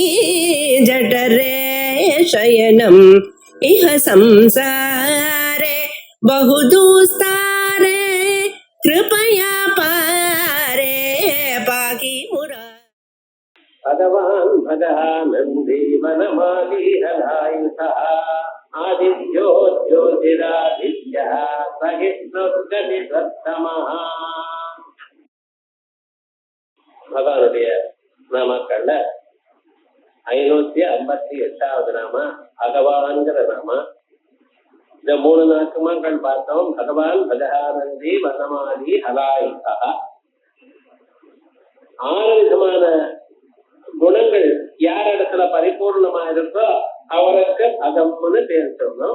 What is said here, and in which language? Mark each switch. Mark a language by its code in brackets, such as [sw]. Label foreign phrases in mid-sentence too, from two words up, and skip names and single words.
[sa] जठरे शयनम् इह संसारे बहुदुस्तारे कृपया पारे पाहि मुरा भगवान् भगानन्दी वनमालीहलायुधः आदित्यो ज्योतिरादित्यः सहिष्णुर्गतिसत्तमः [ta] भगवानुடைய நாமக்கள்ல 558வது நாம பகவான்கிற நாம. இந்த 3 நாமங்கள் பார்த்தோம். பகவான், பகவானந்தி, வனமாலி, ஹலாயுதா. 6 விதமான குணங்கள் யார் இடத்துல பரிபூர்ணமா இருக்கோ அவருக்கு பகம்னு பேர் சொன்னோம்.